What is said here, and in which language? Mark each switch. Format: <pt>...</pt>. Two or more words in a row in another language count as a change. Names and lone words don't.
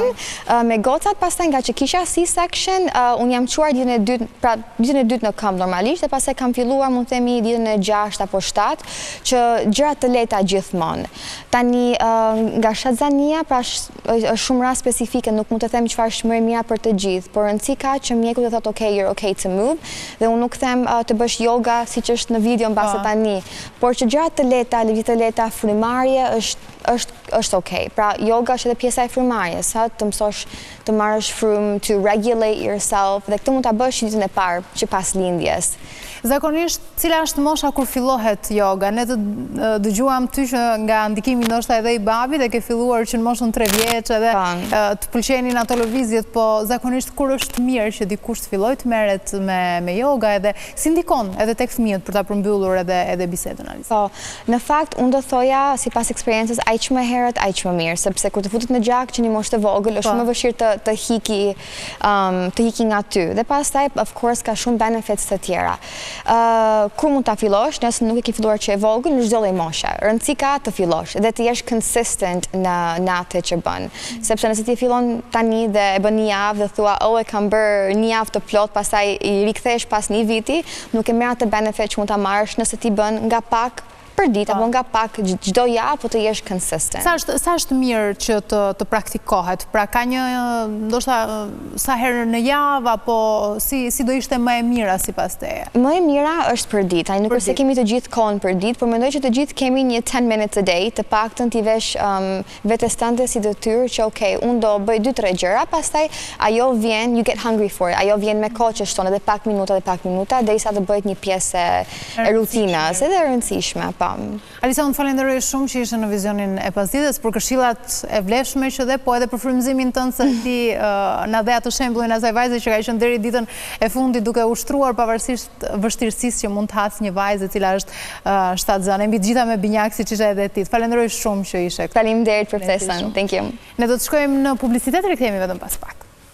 <sq>Me gocat pastaj nga që kisha C-section, unë jam quar ditën e 2 në këmbë normalisht, dhe pas e kam filluar mund të themi ditën e 6 apo 7, që gjërat të lehta gjithmonë. Tani nga shtatzania, pra është shumë rast specifike, nuk mund të them çfarë është më e mira për të gjithë, por rëndësi ka që mjeku të thotë</sq> <en>okay, you're okay to move,</en> <sq>dhe unë nuk them të bësh yoga siç është në video mbase tani, por që gjërat të lehta, lëvizje të lehta, frymarrje është okay. Pra yoga është edhe pjesa e frymarrjes, të mësosh të marrësh frymë,</sq> <en>to regulate yourself,</en> <sq>dhe këtë mund ta bësh ditën e parë që pas lindjes. Zakonisht, cila është mosha kur fillohet yoga? Ne të dëgjuam ty që nga ndikimi ndoshta edhe i babit dhe ke filluar që në moshën 3 vjeç edhe të pëlqenin ato lëvizjet, po zakonisht kur është mirë që dikush të fillojë të merret me yoga edhe si ndikon edhe tek fëmijët për ta përmbyllur edhe bisedën, Alisa? Po, në fakt unë do thoja sipas eksperiencës aq më herët aq më mirë, sepse kur të futet në gjak që një moshë të vogël është shumë më vështirë të hiki nga ty. Dhe pastaj</sq> <en>of course</en> <sq>ka shumë benefits të tjera. Kur mund ta fillosh, nëse nuk e ke filluar që e vogël, në çdo lloj moshe. Rëndësi ka të fillosh dhe të jesh consistent në atë që bën. Sepse nëse ti fillon tani dhe e bën një javë dhe thua, e kam bërë një javë të plot, pastaj i rikthesh pas një viti, nuk e merr atë benefit që mund ta marrësh nëse ti bën nga pak për ditë apo nga pak çdo javë, po të jesh consistent. Sa është mirë që të praktikohet? Pra ka një ndoshta sa herë në javë apo si do ishte më e mira sipas teje? Më e mira është për ditë. Ai nuk është se kemi të gjithë kohën për ditë, por mendoj që të gjithë kemi një</sq> <en>10 minutes a day,</en> <sq>të paktën ti vesh vetes tënde si detyrë që okay, unë do bëj 2-3 gjëra, pastaj ajo vjen,</sq> <en>you get hungry for it.</en> <sq>Ajo vjen me kohë që shton edhe pak minuta derisa të bëhet një pjesë e rutinës, edhe e rëndësishme. Alisa, unë falenderoj shumë që ishe në Vizionin e Pasdites për këshillat e vlefshme që dhe po edhe për frymëzimin tënd se ti na dhe atë shembullin asaj vajze që ka qenë deri ditën e fundit duke ushtruar pavarësisht vështirësisë që mund të hasë një vajzë e cila është shtatzane. Mbi të gjitha me binjak siç ishe edhe ti. Falenderoj shumë që ishe këtu. Faleminderit për ftesën.</sq> <en>Thank you.</en> <sq>Ne do të shkojmë në publicitet, rikthehemi vetëm pas pak.</sq>